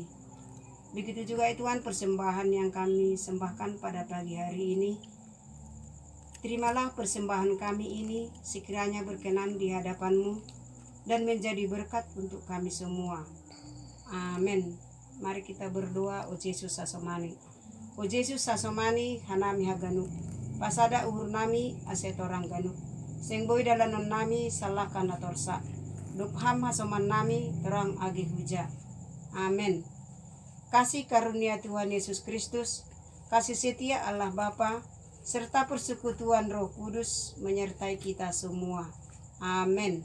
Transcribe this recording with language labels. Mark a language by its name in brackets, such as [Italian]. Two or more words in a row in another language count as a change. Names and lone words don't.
[Indonesian] Begitu juga ya Tuhan persembahan yang kami sembahkan pada pagi hari ini. Terimalah persembahan kami ini sekiranya berkenan di hadapan-Mu dan menjadi berkat untuk kami semua. Amin. Mari kita berdoa. [Batak Simalungun] O Yesus sasomani. O Yesus sasomani hanami haganu. Pasada uhur nami asetorang ganu. Sengboi dalanon nami salah kana torsa. Dupham hasoman nami terang agi huja. [Indonesian] Amin. Kasih karunia Tuhan Yesus Kristus, kasih setia Allah Bapa, serta persekutuan Roh Kudus menyertai kita semua. Amin.